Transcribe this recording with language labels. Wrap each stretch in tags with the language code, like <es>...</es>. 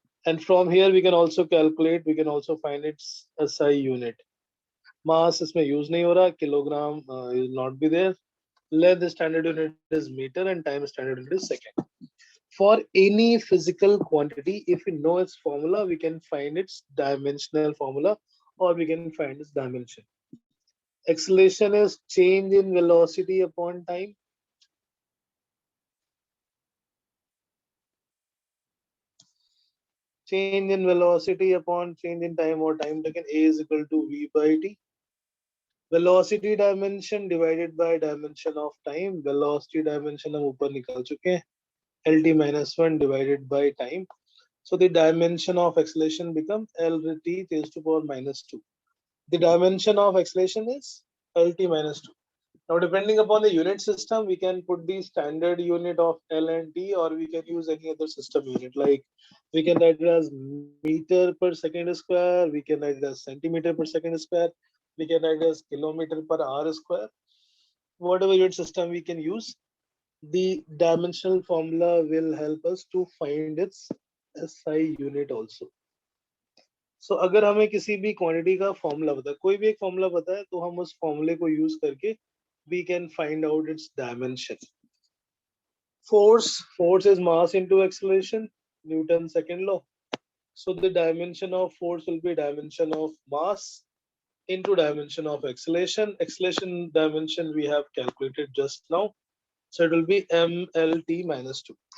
<en>And from here we can also calculate, we can also find its SI unit.</en> <hi>Mass इसमें use नहीं हो रहा,</hi> <en>kilogram will not be there. Length standard unit is meter and time standard unit is second. For any physical quantity, if we know its formula, we can find its dimensional formula or we can find its dimension. Acceleration is change in velocity upon time. Change in velocity upon change in time or time taken, A is equal to V by T. Velocity dimension divided by dimension of time.</en> <hi>Velocity dimension हम ऊपर निकाल चुके हैं.</hi> <en>LT minus 1 divided by time. So the dimension of acceleration becomes LT raised to power minus 2. The dimension of acceleration is LT minus 2. Now, depending upon the unit system, we can put the standard unit of L and T, or we can use any other system unit. Like we can write it as meter per second square, we can write it as centimeter per second square, we can write it as kilometer per hour square. Whatever unit system we can use, the dimensional formula will help us to find its SI unit also.</en> <hi>So अगर हमें किसी भी quantity का formula पता है, कोई भी एक फॉर्मूला पता है, तो हम उस फॉर्मूले को यूज करके</hi> <en>we can find out its dimension. Force is mass into acceleration, Newton's second law. So the dimension of force will be dimension of mass into dimension of acceleration. Acceleration dimension we have calculated just now. So it will be mlt minus 2.</en>